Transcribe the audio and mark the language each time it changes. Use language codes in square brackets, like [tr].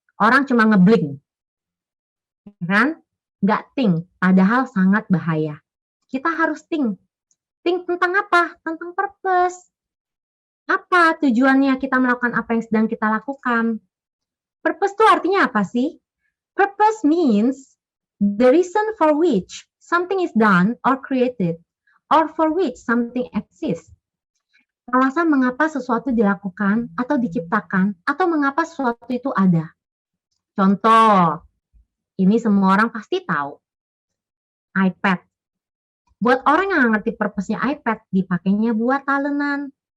[id] Orang cuma ngeblink. Kan? Nggak think. Padahal sangat bahaya. Kita harus think. Think tentang apa? Tentang purpose. Apa tujuannya kita melakukan apa yang sedang kita lakukan? Purpose itu artinya apa sih? [en] Purpose means the reason for which something is done or created, or for which something exists. [id] Alasan mengapa sesuatu dilakukan atau diciptakan, atau mengapa sesuatu itu ada. Contoh, ini semua orang pasti tahu. iPad. Buat orang yang nggak ngerti purpose-nya iPad, dipakainya buat talenan.